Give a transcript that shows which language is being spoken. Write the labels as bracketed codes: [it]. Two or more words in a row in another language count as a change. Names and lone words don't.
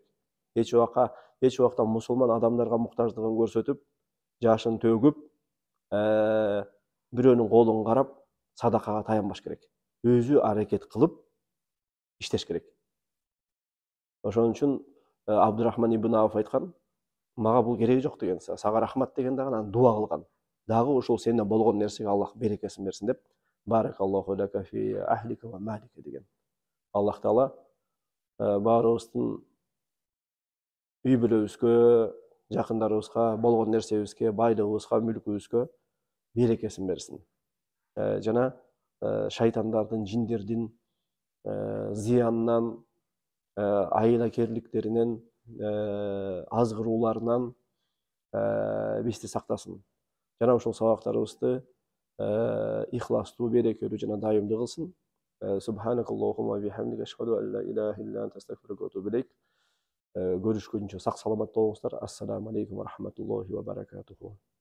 [ky] Эч убакта мусулман адамдарга муктаждыгын көрсөтүп, жашын төгүп, бирөөнүн колун карап, садакага таянбаш керек. Өзү аракет кылып иштеш керек. Ошон үчүн Абдурахман ибн Ауф айткан: "Мага бул кереги жок" деген, "Сага рахмат" деген дагы анан дуа кылган. Дагы ушул сенде болгон нерсеге Аллах берекесин берсин деп, [ar] "بارك الله لك في أهلك ومالك" деген. [ky] Аллах Таала баарыбыздын үй бүлөбүзгө, жакындарыбызга, болгон нерсебизге, байлыгыбызга, мүлкүбүзгө берекесин берсин. Жана шайтандардын, жиндердин зыянынан, айылакерликтеринен, азгырууларынан бизди сактасын. Жана ушул сабактарыбызды ихластуу, берекелүү жана дайымдуу кылсын. [ar] سبحانك اللهم وبحمدك أشهد أن لا إله إلا أنت أستغفرك وأتوب إليك. [ky] Görüşкөнчө сак саламат болуңуздар. [ar] السلام عليكم ورحمة الله وبركاته.